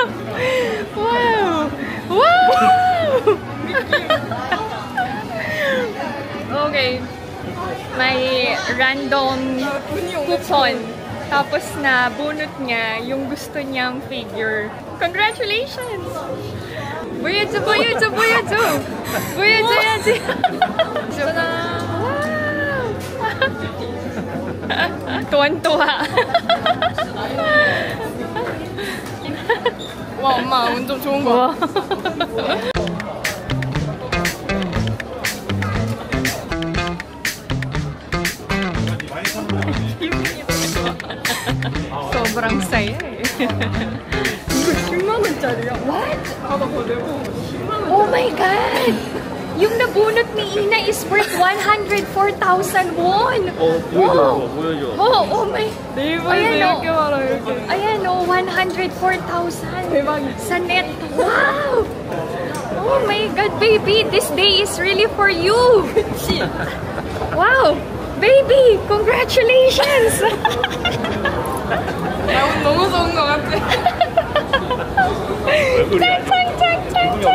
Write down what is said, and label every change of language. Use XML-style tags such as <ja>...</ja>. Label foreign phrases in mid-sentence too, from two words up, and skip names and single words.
<en>Wow! Wow! Okay.</en> <tl>May</tl> <en>random coupon.</en> <tl>Tapos na bunot niya yung gusto niyang figure.</tl> <en>Congratulations!</en> <ko>보여줘, 보여줘, 보여줘! 보여줘야지! 와우! tuwan-tuwa. 와, 엄마 운전 좋은 거.</ko> <tl>Sobrang saya eh.</tl> <ko>이거 10만 원짜리야.</ko> <en>What?</en> <ko>하나 더 내고 10만 원.</ko> <en>Oh my God!</en> <tl>Yung nabunot ni Ina</tl> <en>is worth 104,000 won!</en> <ko>보여줘, 보여줘.</ko> <en>Oh my...</en> <ko>네이버에서</ko> <tl>Ayan,</tl> <ko>이렇게 많아, 이렇게.</ko> <tl>Ayan o, 104,000.</tl> <ko>대박이다.</ko> <tl>Sa net.</tl> <en>Wow! Oh my God, baby! This day is really for you!</en> <ko>그치?</ko> <en>Wow! Baby! Congratulations!</en> <ko>나 오늘 너무 좋은 거 같아. 얼굴이 짱짱짱짱!</ko>